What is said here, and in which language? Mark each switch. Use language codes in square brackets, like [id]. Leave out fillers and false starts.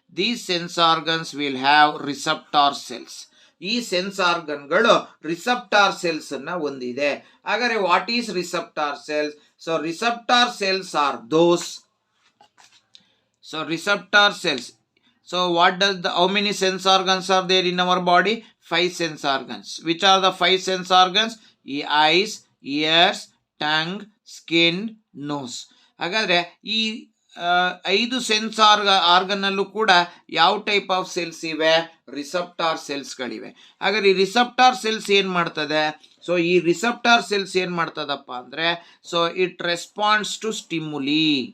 [en] These sense organs will have receptor cells. [kn] ಈ sense ಆರ್ಗನ್ಗಳು receptor cells ಅನ್ನ ಹೊಂದಿದೆ. ಹಾಗಾದ್ರೆ [en] What is receptor cells? So receptor cells are those. So receptor cells. So how many sense organs are there in our body? 5 sense organs. Which are the 5 sense organs? Eyes, ears, tongue, skin, nose. [kn] ಹಾಗಾದ್ರೆ ಈ 5 sense organ ಅಲ್ಲೂ ಕೂಡ ಯಾವ [en] type of cells [kn] ಇವೆ? Receptor cells ಗಳಿವೆ. ಹಾಗಾದ್ರೆ ಈ receptor cells ಏನ್ ಮಾಡ್ತದೆ? [en] so ಈ receptor cells [kn] ಏನ್ ಮಾಡ್ತದಪ್ಪ ಅಂದ್ರೆ, [en] So it responds to stimuli.